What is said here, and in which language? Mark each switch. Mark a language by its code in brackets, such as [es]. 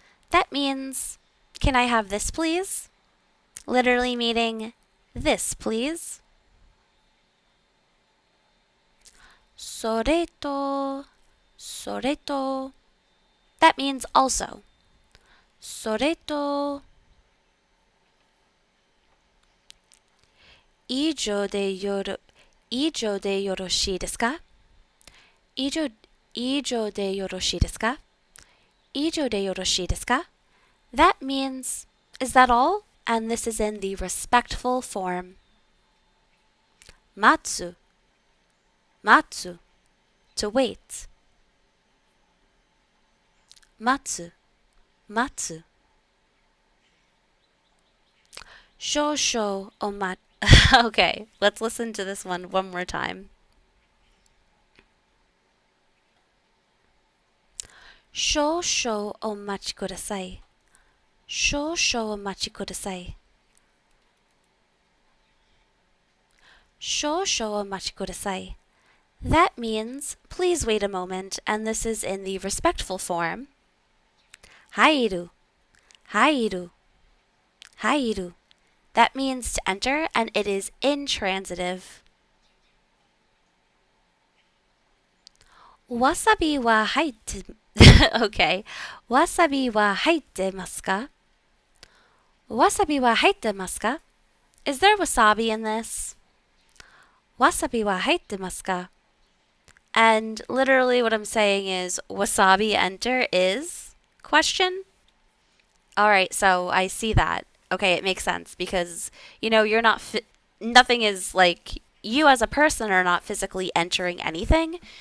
[en] That means, can I have this please? Literally meaning, this please. [ja] それと、それと. [en] That means also. [ja] それと, 以上でよろ、以上でよろしいですか？以上、以上でよろしいですか？以上でよろしいですか? [en] That means, is that all? And this is in the respectful form. [ja] 待つ、待つ [en] to wait. [ja] 待つ、待つ。少々お待 [en] Okay, let's listen to this one more time. [ja] 少々お待ちください。少々お待ちください。少々お待ちください. [en] That means, please wait a moment, and this is in the respectful form. [ja] 入る、入る、入る. [en] That means to enter, and it is intransitive. [ja] わさびは入って [en] Okay. [ja] わさびは入ってますか? わさびは入ってますか? [en] Is there wasabi in this? [ja] わさびは入ってますか? [en] And literally what I'm saying is wasabi enter is question. All right, so I see that. Okay, it makes sense because you're not nothing is like you as a person are not physically entering anything.